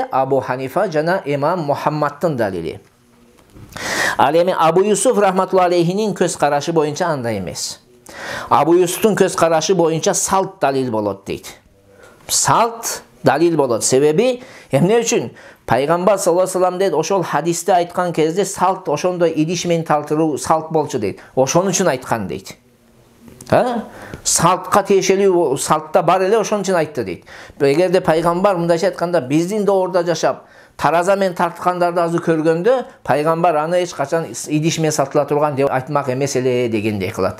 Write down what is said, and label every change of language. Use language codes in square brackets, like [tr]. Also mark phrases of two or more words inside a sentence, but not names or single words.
[ky] Абу Ханифа жана имам Мухаммадтын далили. Ал эми Абу Юсуф [ar] رحمة الله عليه [ky] көз карашы боюнча андай эмес. Абу Юсуфтун көз карашы боюнча салт далил болот дейт. Салт далил болот. Себеби эмне үчүн? Пайгамбар [ar] صلى الله عليه وسلم [ky] дейт, ошол хадисте айткан кезде салт ошондой идиш менен талтыруу салт болчу дейт. Ошон үчүн айткан дейт. Салтка тиешелүү салтта бар эле ошон үчүн айтты дейт. Эгерде пайгамбар мындайча айтканда биздин доордо жашап тараза менен тарткандарды азыр көргөндө пайгамбар аны эч качан идиш менен сатыла турган деп айтмак эмес эле дегендей кылат.